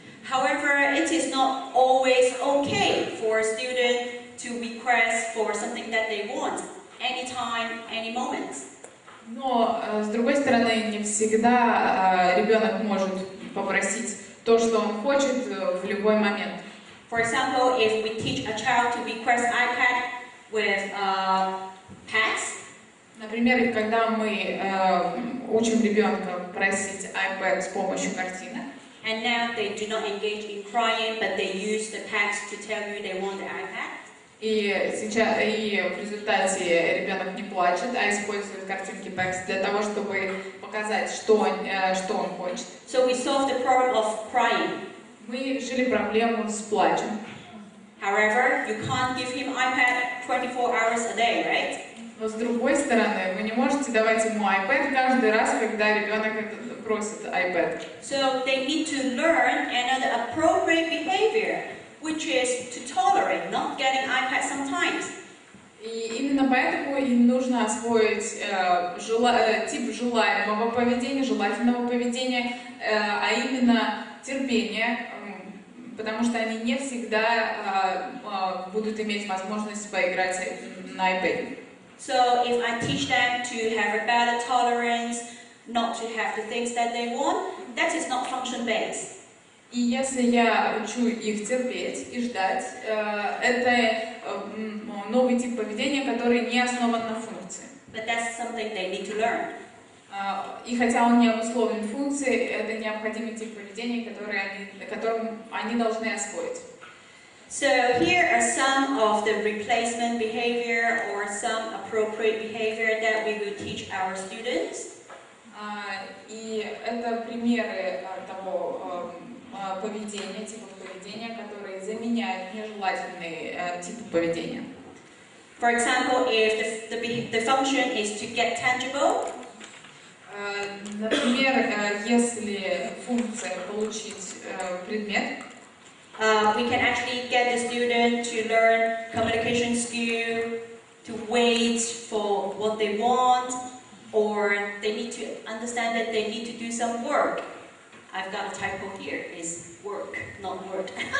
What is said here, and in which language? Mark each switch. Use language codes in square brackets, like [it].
[en] However, it is not always okay for a student to request for something that they want, anytime, any moment. [ru] Но, с другой стороны, не всегда ребенок может попросить то, что он хочет в любой момент. [en] For example, if we teach a child to request iPad with tags, [ru] например, когда мы учим ребенка просить iPad с помощью картинок, [en] and now they do not engage in crying, but they use the tags to tell you they want the iPad. [ru] И в результате ребенок не плачет, а использует картинки PECs для того, чтобы показать, что он хочет. [en] So we solve the problem of crying. [ru] Мы решили проблему с плачем. [en] However, you can't give him iPad 24 hours a day, right? [ru] Но с другой стороны, вы не можете давать ему iPad каждый раз, когда ребенок просит iPad. [en] So they need to learn another appropriate behavior, which is to tolerate not getting iPad sometimes. [ru] И именно поэтому им нужно освоить тип желаемого поведения, желательного поведения, а именно терпение, потому что они не всегда будут иметь возможность поиграть на iPad. [en] So if I teach them to have a better tolerance, not to have the things that they want, that is not function-based. [ru] И если я учу их терпеть и ждать, это новый тип поведения, который не основан на функции. [en] But that's something they need to learn. [ru] И хотя он не обусловлен функцией, это необходимый тип поведения, которым они должны освоить. [en] So here are some of the replacement behavior or some appropriate behavior that we will teach our students. [ru] И это примеры того поведения, типов поведения, которые заменяют нежелательные типы поведения. [en] For example, if the function is to get tangible, [ru] например, если функция получить предмет, [en] we can actually get the student to learn communication skill, to wait for what they want, or they need to understand that they need to do some work. I've got a typo here, it's work, not word.